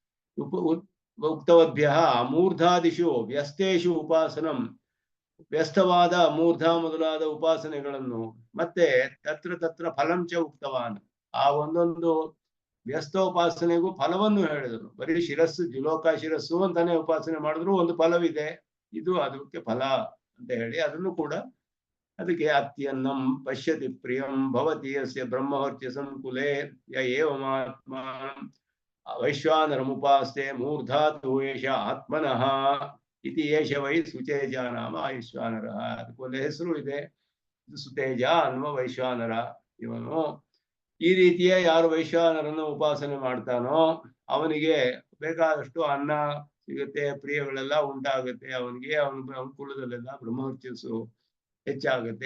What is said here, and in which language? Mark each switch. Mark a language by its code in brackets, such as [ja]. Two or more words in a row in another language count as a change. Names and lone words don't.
[sa] ಉಕ್ತವದ್ಭ್ಯ ಮೂರ್ಧಾದಿಷು ವ್ಯಸ್ತೇಷು ಉಪಾಸನಂ, [kn] ವ್ಯಸ್ತವಾದ ಮೂರ್ಧ ಮೊದಲಾದ ಉಪಾಸನೆಗಳನ್ನು, ಮತ್ತೆ [sa] ತತ್ರ ಫಲಂಚ ಉಕ್ತವಾನ್, [kn] ಆ ಒಂದೊಂದು ವ್ಯಸ್ತೋಪಾಸನೆಗೂ ಫಲವನ್ನು ಹೇಳಿದರು. ಬರೀ ಶಿರಸ್ಸು ದ್ಯುಲೋಕ ಶಿರಸ್ಸು ಅಂತಾನೆ ಉಪಾಸನೆ ಮಾಡಿದ್ರು ಒಂದು ಫಲವಿದೆ, ಇದು ಅದಕ್ಕೆ ಫಲ ಅಂತ ಹೇಳಿ ಅದನ್ನು ಕೂಡ ಅದಕ್ಕೆ [sa] ಅತ್ಯನ್ನಂ ಪಶ್ಯತಿ ಪ್ರಿಯಂ ಭವತಿ ಯಸ್ಯ ಬ್ರಹ್ಮಹತ್ಯ ಸಂಕುಲೆ ಯ ಏವಮಾತ್ಮ ವೈಶ್ವಾನರಮುಪಾಸ್ತೆ ಮೂರ್ಧಾತು ಏಷ ಆತ್ಮನಃ ಇತಿ ಏಷ ವೈ ಸುತೇಜ ನಾಮ ವೈಶ್ವಾನರ. [kn] ಅದಕ್ಕೊಂದು ಹೆಸರು ಇದೆ, ಸುತೇಜ ಅನ್ನುವ ವೈಶ್ವಾನರ ಇವನು. ಈ ರೀತಿಯ ಯಾರು ವೈಶ್ವಾನರನ್ನು ಉಪಾಸನೆ ಮಾಡ್ತಾನೋ ಅವನಿಗೆ ಬೇಕಾದಷ್ಟು ಅನ್ನ ಸಿಗುತ್ತೆ, ಪ್ರಿಯಗಳೆಲ್ಲ ಉಂಟಾಗುತ್ತೆ ಅವನಿಗೆ, ಅವನ ಅನುಕೂಲದಲ್ಲೆಲ್ಲ ಬ್ರಹ್ಮವರ್ಚಸ್ಸು ಹೆಚ್ಚಾಗುತ್ತೆ.